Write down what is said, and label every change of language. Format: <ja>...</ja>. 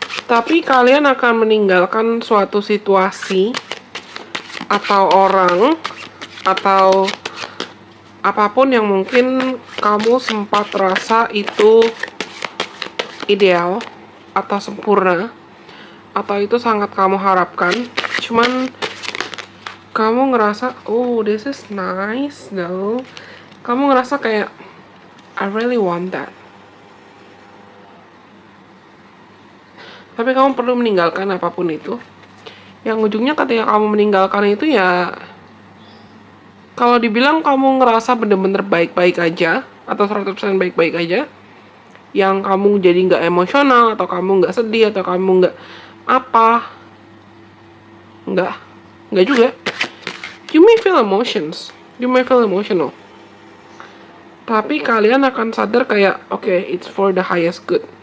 <id>Tapi kalian akan meninggalkan suatu situasi atau orang atau apapun yang mungkin kamu sempat rasa itu ideal atau sempurna, atau itu sangat kamu harapkan, cuman kamu ngerasa,</id> <en>this is nice though.</en> <id>Kamu ngerasa kayak,</id> <en>I really want that.</en> <id>Tapi kamu perlu meninggalkan apapun itu. Yang ujungnya ketika kamu meninggalkan itu ya, kalau dibilang kamu ngerasa bener-bener baik-baik aja, atau 100% baik-baik aja, yang kamu jadi nggak emosional, atau kamu nggak sedih, atau kamu nggak apa, nggak juga.</id> <en>You may feel emotions, you may feel emotional,</en> <id>tapi kalian akan sadar kayak,</id> <en>okay, it's for the highest good.</en>